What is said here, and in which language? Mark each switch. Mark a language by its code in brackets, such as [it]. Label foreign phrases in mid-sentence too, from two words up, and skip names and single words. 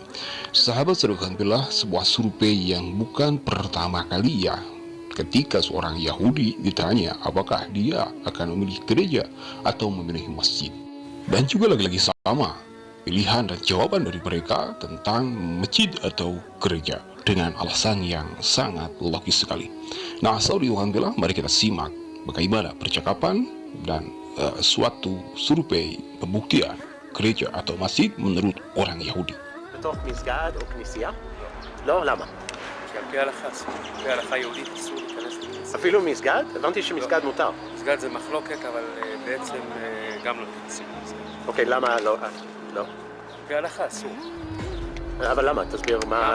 [id] Sahabat saudara fillah, sebuah survei yang bukan pertama kali ya, ketika seorang Yahudi ditanya apakah dia akan memilih gereja atau memilih masjid, dan juga lagi-lagi sama pilihan dan jawaban dari mereka tentang masjid atau gereja dengan alasan yang sangat logis sekali. Nah, alhamdulillah, mari kita simak bagaimana percakapan dan suatu survei pembuktian gereja atau masjid menurut orang Yahudi. [he] בתוך מסגד או כנסייה? לא, למה? כי על פי ההלכה, על פי ההלכה היהודית אסור להיכנס לכנסייה. אפילו מסגד? הבנתי שמסגד מותר. מסגד זה מחלוקת, אבל בעצם גם לא נכנסים למסגד. אוקיי, למה לא? לא. על פי ההלכה אסור. אבל למה? תסביר מה ההלכה.